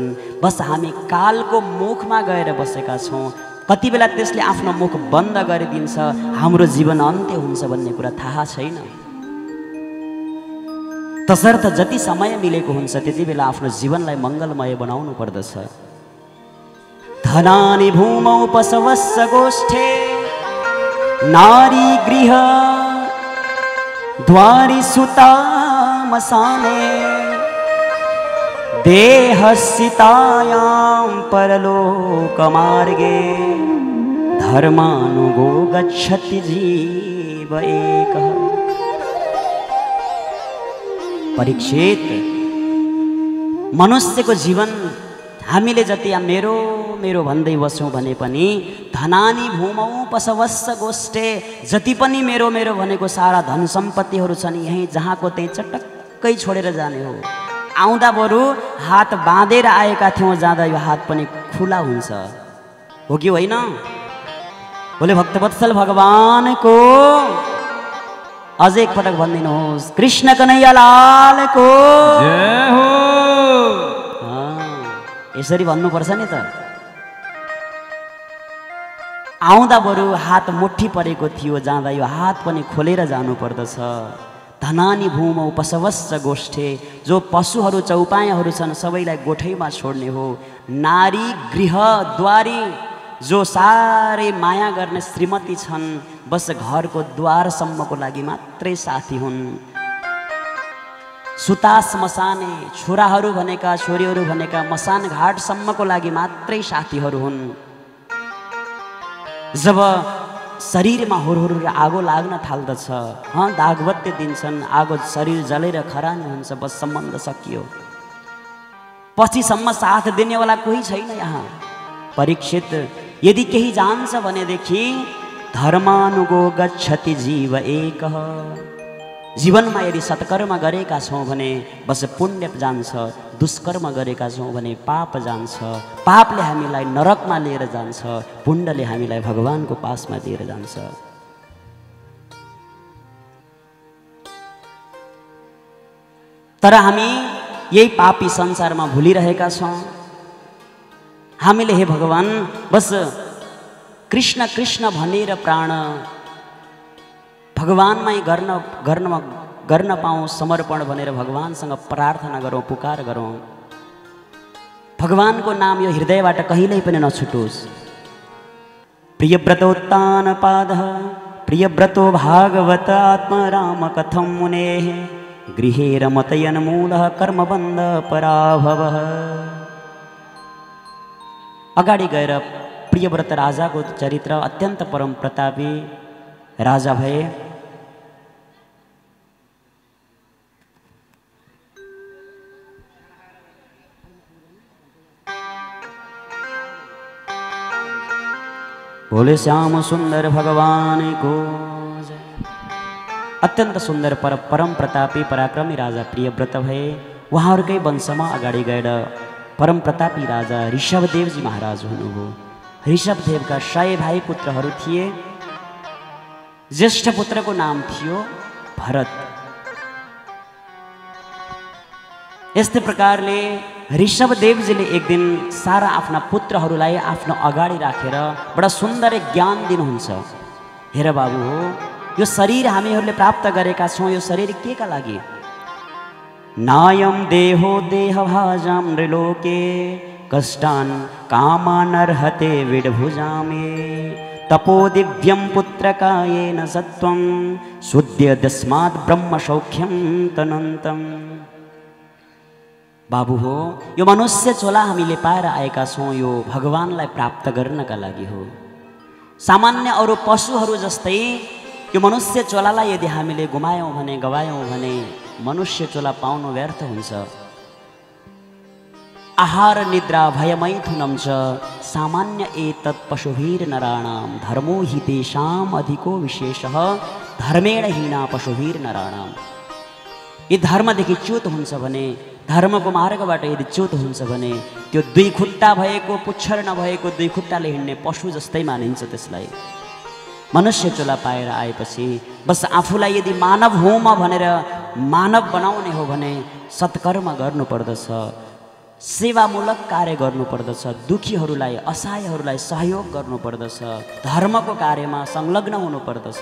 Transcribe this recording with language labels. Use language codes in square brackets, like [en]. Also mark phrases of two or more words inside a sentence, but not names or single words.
[ne] बस हामी कालको मुखमा गएर बसेका छौँ। कति बेला त्यसले आफ्नो मुख बन्द गरिदिन्छ, हाम्रो जीवन अन्त्य हुन्छ भन्ने कुरा थाहा छैन। तसर्थ जति समय मिलेको हुन्छ त्यति बेला आफ्नो जीवनलाई मङ्गलमय बनाउनु पर्दछ। [sa] धनानि भूमौ पशवस्य गोष्ठे नारी गृह द्वारि सुता मसाने देहस्थितायां परलोकमार्गे धर्मानुगो गच्छति जीव एकः। [ne] परीक्षित, मनुष्यको जीवन हामीले जति मेरो मेरो भन्दै बस्यौँ भने पनि [sa] धनानी भूमौ पशवस्य गोष्ठे, [ne] जति पनि मेरो मेरो भनेको सारा धन सम्पत्तिहरू छन् यहीँ जहाँको त्यही चटक्कै छोडेर जाने हो। आउँदा बरु हात बाँधेर आएका थियौँ, जाँदा यो हात पनि खुला हुन्छ, हो कि होइन? बोले भक्तवत्सल भगवानको अझै एकपटक भनिदिनुहोस्, कृष्ण कन्हैया लालको जय हो। यसरी भन्नुपर्छ नि त। आउँदा बरु हात मुठी परेको थियो, जाँदा यो हात पनि खोलेर जानु पर्दछ। [sa] धनानी भूमौ पशवश्च गोष्ठे, [ne] जो पशुहरू चौपायाहरू छन् सबैलाई गोठैमा छोड्ने हो। [sa] नारी गृह द्वारी, [ne] जो साह्रै माया गर्ने श्रीमती छन् बस घरको द्वारसम्मको लागि मात्रै साथी हुन्। [sa] सुता श्मशाने, [ne] छोराहरू भनेका छोरीहरू भनेका मसान घाटसम्मको लागि मात्रै साथीहरू हुन्। जब शरीरमा हुरहुर आगो लाग्न थाल्दछ, दागबत्ती दिन्छन्, आगो शरीर जलेर खरानी हुन्छ, बस सम्बन्ध सकियो। पछिसम्म साथ दिनेवाला कोही छैन यहाँ। परीक्षित, यदि केही जान्छ भनेदेखि [sa] धर्मानुगो गच्छति जीव एकः। [ne] जीवनमा यदि सत्कर्म गरेका छौँ भने बस पुण्य जान्छ, दुष्कर्म गरेका छौँ भने पाप जान्छ। पापले हामीलाई नरकमा लिएर जान्छ, पुण्यले हामीलाई भगवानको पासमा लिएर जान्छ। तर हामी यही पापी संसारमा भुलिरहेका छौँ। हामीले हे भगवान बस कृष्ण कृष्ण भनेर प्राण भगवानमै गर्न पाऊँ समर्पण भनेर भगवानसँग प्रार्थना गरौँ, पुकार गरौँ। भगवानको नाम यो हृदयबाट कहिल्यै पनि नछुटोस्। [sa] प्रियव्रतोत्तान पादः प्रियव्रतो भागवत आत्मराम कथं मुनेः गृहे रमतयन मूलः कर्मबन्ध पराभवः। [ne] अगाडि गएर प्रियव्रत राजाको चरित्र, अत्यन्त परम प्रतापी राजा भए। भोले श्याम सुंदर भगवान को जय। अत्यंत सुंदर परम प्रतापी पराक्रमी राजा प्रियव्रत भए। उहाँहरूकै वंशमा अगाडि गएर परम प्रतापी राजा ऋषभदेवजी महाराज हुनुभयो। ऋषभदेवका 100 भाइ पुत्रहरू थिए। ज्येष्ठ पुत्रको नाम थियो भरत। यस्तै प्रकारले ऋषभदेवजीले एक दिन सारा आफ्ना पुत्रहरूलाई आफ्नो अगाडि राखेर बडा सुन्दर ज्ञान दिनुहुन्छ। हेर बाबु हो, यो शरीर हामीहरूले प्राप्त गरेका छौँ, यो शरीर के का लागि? [sa] नायम देहो देहभाजां नृलोके कष्टान् कामानर्हते विडभुजामे तपो दिव्यं पुत्रकायेन सत्वं शुद्ध्यदस्मात् ब्रह्म सौख्यं तनन्तम्। [ne] बाबु हो, यो मनुष्य चोला हामीले पाएर आएका छौँ, यो भगवानलाई प्राप्त गर्नका लागि हो। सामान्य अरू पशुहरू जस्तै यो मनुष्य चोलालाई यदि हामीले गुमायौँ भने, गवायौँ भने मनुष्य चोला पाउनु व्यर्थ हुन्छ। [sa] आहार निद्रा भयमैथुनं च सामान्य एतत् पशुभिर नराणां धर्मो हि तेषाम् अधिको विशेषः धर्मेण हीना पशुभिर नराणां। [ne] यदि धर्मदेखि च्युत हुन्छ भने, धर्मको मार्गबाट यदि च्युत हुन्छ भने त्यो 2 खुट्टा भएको, पुच्छर नभएको 2 खुट्टाले हिँड्ने पशु जस्तै मानिन्छ। त्यसलाई मनुष्य चोला पाएर आएपछि बस आफूलाई यदि मानव हुँ म भनेर मानव बनाउने हो भने सत्कर्म गर्नुपर्दछ, सेवामूलक कार्य गर्नुपर्दछ, दुखीहरूलाई असहायहरूलाई सहयोग गर्नुपर्दछ, धर्मको कार्यमा संलग्न हुनुपर्दछ।